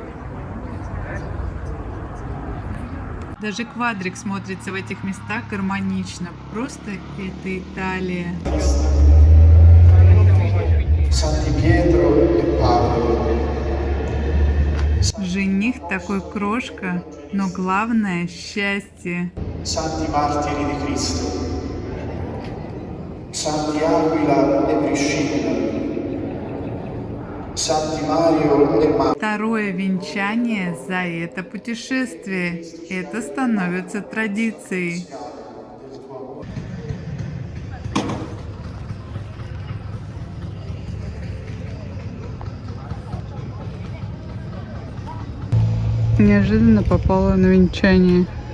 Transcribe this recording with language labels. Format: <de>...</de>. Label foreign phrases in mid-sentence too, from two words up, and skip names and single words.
<ru>Даже квадрик смотрится в этих местах гармонично. Просто это Италия. Жених такой крошка, но главное — счастье.</ru> <it>Santi martiri di Cristo, Santi Aquila e Priscilla, Santi Mario e Mario.</it> <ru>Второе венчание за это путешествие. Это становится традицией. Неожиданно попала на венчание.</ru>